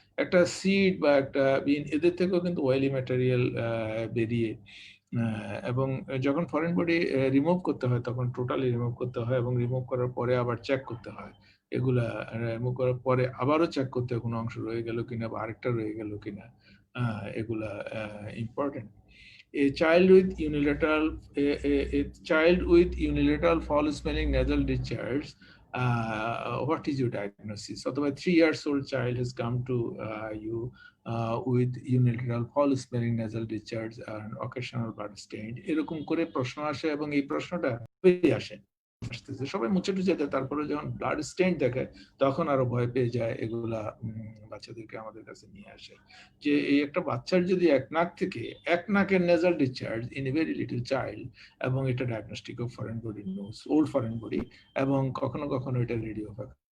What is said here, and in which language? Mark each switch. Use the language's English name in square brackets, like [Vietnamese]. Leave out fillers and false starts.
[Bangla] একটা সিড বা একটা বিন, এদের থেকেও কিন্তু অয়েলি ম্যাটেরিয়াল বেরিয়ে, এবং যখন ফরেন বডি রিমুভ করতে হয় তখন টোটালি রিমুভ করতে হয় এবং রিমুভ করার পরে আবার চেক করতে হয় এগুলা রিমুভ করার পরে আবারও চেক করতে হয় কোনো অংশ রয়ে গেল কিনা বা আরেকটা রয়ে গেল কিনা। এগুলা important. [English] A child with unilateral a child with unilateral foul smelling nasal discharge, what is your diagnosis? [Bangla] অথবা [English] 3 years old child has come to you with unilateral foul smelling nasal discharge and occasional blood stain, [Bangla] এরকম করে প্রশ্ন আসে এবং এই প্রশ্নটা আসে আসতেছে সবাই মুছে টুছে দেয়, তারপরে যখন ব্লাড স্টেইন দেখে তখন আরো ভয় পেয়ে যায়, এগুলা বাচ্চাদেরকে আমাদের কাছে নিয়ে আসে যে এই একটা বাচ্চার যদি এক নাকের nasal discharge [English] in a very little child, [Bangla] এবং এটা diagnostic of foreign body nose, old foreign body, এবং কখনো কখনো এটা রেডিও হয়।